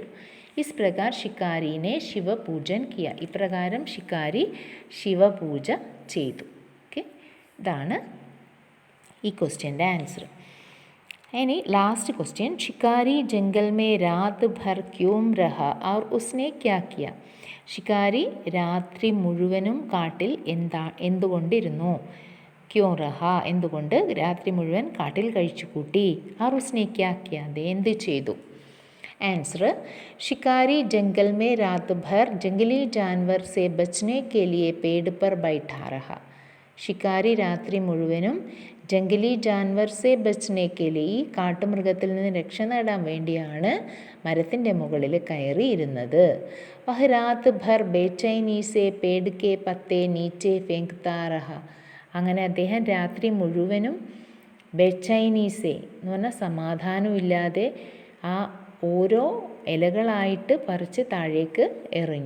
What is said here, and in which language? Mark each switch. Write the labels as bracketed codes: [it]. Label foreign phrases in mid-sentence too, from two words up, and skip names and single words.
[hi] इस प्रकार शिकारी ने शिवपूजन किया, ഇപ്രകാരം ഷിക്കാരി ശിവപൂജ ചെയ്തു. [ml] ഓക്കെ, ഇതാണ് ഈ [en] question's answer. [hi] ഇനി [en] last question, [hi] शिकारी जंगल में रात भर क्यों रहा और उसने क्या किया. [ml] ഷിക്കാരി രാത്രി മുഴുവനും കാട്ടിൽ എന്തുകൊണ്ടിരുന്നു? [hi] क्यों रहा, [ml] എന്തുകൊണ്ട് രാത്രി മുഴുവൻ കാട്ടിൽ കഴിച്ചുകൂട്ടി. [hi] और उसने क्या किया, [ml] അത് എന്ത് ചെയ്തു? [hi] आंसर, शिकारी जंगल में रात भर जंगली जानवर से बचने के लिए पेड़ पर बैठा रहा. [ml] ഷിക്കാരി രാത്രി മുഴുവനും [hi] जंगली जानवर से बचने के लिए, [ml] ഈ കാട്ടുമൃഗത്തിൽ നിന്ന് രക്ഷ നേടാൻ വേണ്ടിയാണ് മരത്തിൻ്റെ മുകളിൽ കയറിയിരുന്നത്. [hi] वह रात भर बेचैनी से पेड़ के पत्ते नीचे फेंकता रहा, [ml] അങ്ങനെ അദ്ദേഹം രാത്രി മുഴുവനും ബേചൈനീസെ എന്ന് പറഞ്ഞാൽ സമാധാനമില്ലാതെ ആ ഓരോ ഇലകളായിട്ട് പറിച്ച് താഴേക്ക് എറിഞ്ഞു.